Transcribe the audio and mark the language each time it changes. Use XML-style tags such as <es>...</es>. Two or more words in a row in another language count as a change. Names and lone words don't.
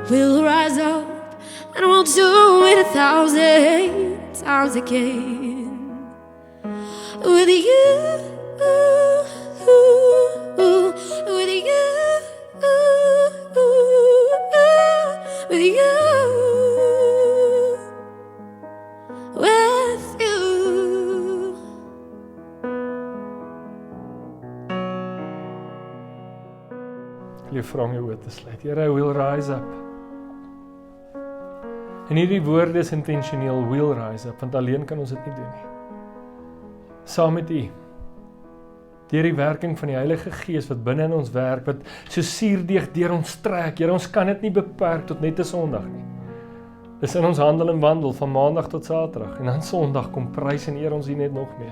<en>we'll rise up and we'll do it 1,000 times again. With you, with you, with you, with you.</en> <af>Ek wil vra om jou oë te sluit. Here,</af> <en>we'll rise up.</en> <af>En hierdie woorde is intentioneel,</af> <en>we'll rise up,</en> <af>want alleen kan ons dit nie doen nie. Saam met U, deur die werking van die Heilige Gees wat binne in ons werk, wat so suurdeeg deur ons trek. Here, ons kan dit nie beperk tot net 'n Sondag nie. Dis in ons handel en wandel van Maandag tot Saterdag, en dan Sondag kom prys en eer ons U net nog meer.</af>